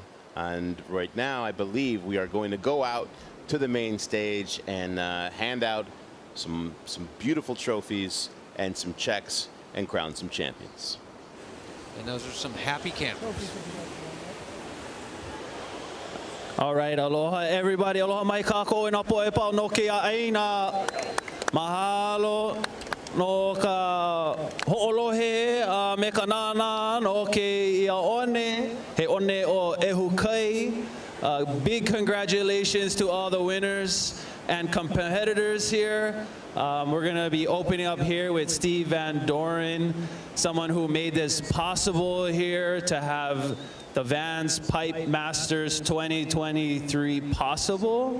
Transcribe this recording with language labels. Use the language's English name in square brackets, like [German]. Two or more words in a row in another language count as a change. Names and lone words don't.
[English] And right now, I believe we are going to go out to the main stage and hand out some beautiful trophies and some checks and crown some champions. And those are some happy campers. All right, aloha everybody. [Hawaiian] Aloha mai kako e na poe pau no ke aina. Mahalo no ka ho'olohe me ka nana no ke ia one. He one o ehukai. [English] Big congratulations to all the winners and competitors here. We're going to be opening up here with Steve Van Doren, someone who made this possible here to have the Vans Pipe Masters 2023 possible.